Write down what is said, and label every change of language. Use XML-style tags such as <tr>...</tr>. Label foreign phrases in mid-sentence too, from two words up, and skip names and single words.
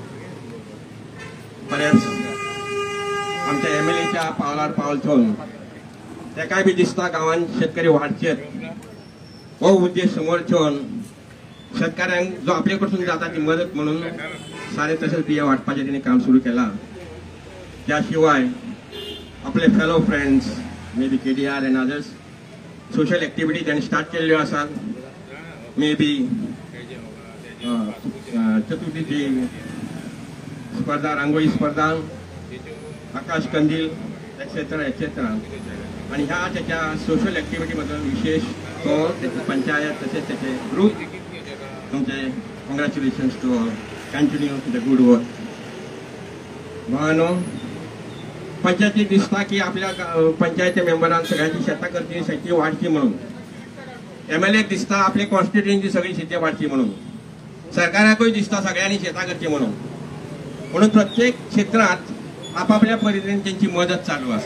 <kok>परत आमच्या MLAच्या पावलार पावल ठेवन तेकाय बी दिसता गांवांत शेतकरी वाडचे हो उद्देश समोर ठेवन शेतकाऱ्यांक जो आपले कडसून जाता ती मदत म्हणून सारे तशेंच बिया वाटपाचें तिणें काम सुरू केलां। त्या शिवाय आपले</kok> <en>fellow friends may be</en> <kok>KDR एंड</kok> <en>others social activity</en> <kok>त्यांनी स्टार्ट केल्ल्यो आसात।</kok> <en>may be</en> <kok>चतुर्थीची स्पर्धा, रांगोळी स्पर्धा, आकाश कंदील</kok> <en>etcetera etcetera.</en> <mr>आणि ह्या त्याच्या</mr> <en>social activity</en> <mr>मधून विशेष तो त्याची पंचायत तसेच त्याचे ग्रुप तुमचे</mr> <en>congratulations to all, continue the good work.</en> <kok>भावानो, पंचायतीक दिसता की आपल्या पंचायती मेंबरांक सगळ्यांची शेतां करची शेती वाडची म्हणून, MLA दिसता आपले कॉन्स्टिट्युएन्सी सगळी शेती वाडची म्हणून, सरकाराकूय दिसता सगळ्यांनी शेतां करची म्हणून प्रत्येक क्षेत्रात आपापल्या परीने त्यांची मदत चालू आसा।</kok>